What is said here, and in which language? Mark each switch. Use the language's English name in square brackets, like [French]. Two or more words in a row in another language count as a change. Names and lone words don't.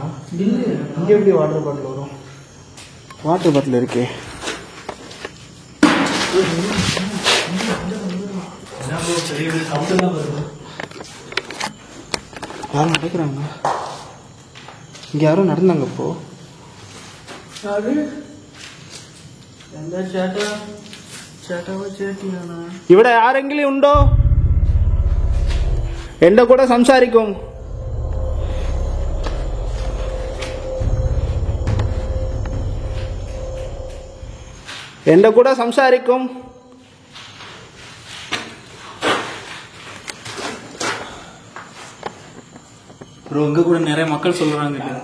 [Tamil] இங்கே எப்படி வாட்டர் பாட்டில் வரும்? வாட்டர் பாட்டில் இருக்கே. யாரும் நடக்கிறாங்க. இங்கே யாரும் நடந்தாங்க. இப்போ [Malayalam] ഇവിടെ ആരെങ്കിലും ഉണ്ടോ? എന്റെ കൂടെ സംസാരിക്കും. എന്റെ കൂടെ സംസാരിക്കും. [Tamil] ப்ரோ இங்க கூட நிறைய மக்கள் சொல்றாங்க.